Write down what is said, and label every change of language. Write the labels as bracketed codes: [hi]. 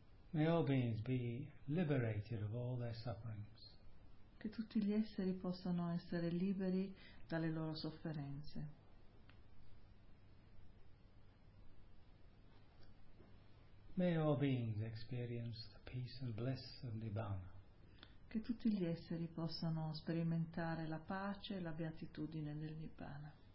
[en] May all beings be liberated of all their sufferings. [it] Che tutti gli esseri possano essere liberi dalle loro sofferenze. [en] May all beings experience the peace and bliss of Nibbana. [it] Che tutti gli esseri possano sperimentare la pace e la beatitudine del Nibbana.